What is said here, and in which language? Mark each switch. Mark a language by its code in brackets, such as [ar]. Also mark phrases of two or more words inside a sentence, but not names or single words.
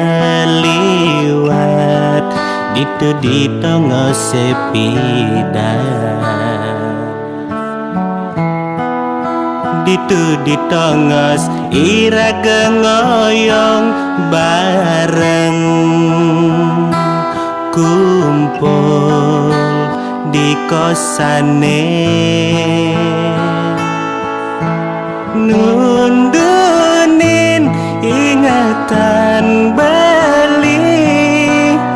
[id] ngeliwat itu di tengah sepi itu di tengah [ban] iraga ngoyong bareng kumpul di kosane nundunin ingatan beli